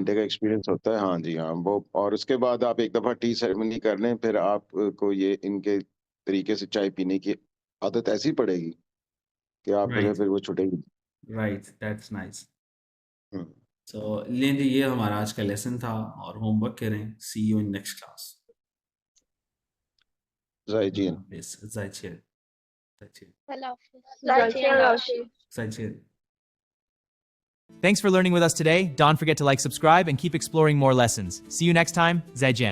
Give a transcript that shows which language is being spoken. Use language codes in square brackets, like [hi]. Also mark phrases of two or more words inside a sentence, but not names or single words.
[hi] घंटे का एक्सपीरियंस होता है। हाँ जी, हाँ वो, और उसके बाद आप एक दफ़ा [en] tea ceremony [hi] कर लें, फिर आपको ये इनके तरीके से चाय पीने की आदत ऐसी पड़ेगी कि आप राइट फिर वो छूटेगी। [en] right, that's nice. हम्म, [hi] सो लें जी, ये हमारा आज का लेसन था, और होमवर्क करें। [en] see you in next class. [zh] ज़ाइजियन। ज़ाइचियन, ज़ाइचियन, 再见，老师。 ज़ाइचियन। [en] Thanks for learning with us today. Don't forget to like, subscribe, and keep exploring more lessons. See you next time. Zaijian.